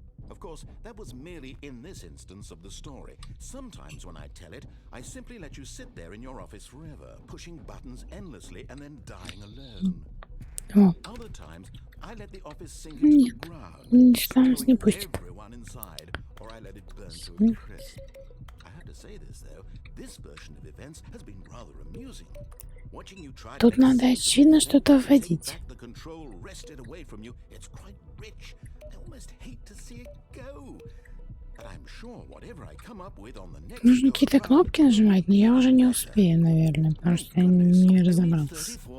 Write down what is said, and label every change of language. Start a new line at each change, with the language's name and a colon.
English: Of course, that was merely in this instance of the story. Sometimes when I tell it, I simply let you sit there in your office forever, pushing buttons endlessly and then dying alone. Other times, I let the office sink into the ground, everyone inside, or I let it burn to a crisp. I have to say this though, this version of events has been rather amusing. Watching you try
Russian: Тут надо, очевидно, что-то вводить.
English: the control wrested away from you, it's quite rich. I almost hate to see it go. But I'm sure whatever I come up with on the next
Russian: Нужно какие-то кнопки нажимать, но я уже не успею, наверное, потому что я не разобрался.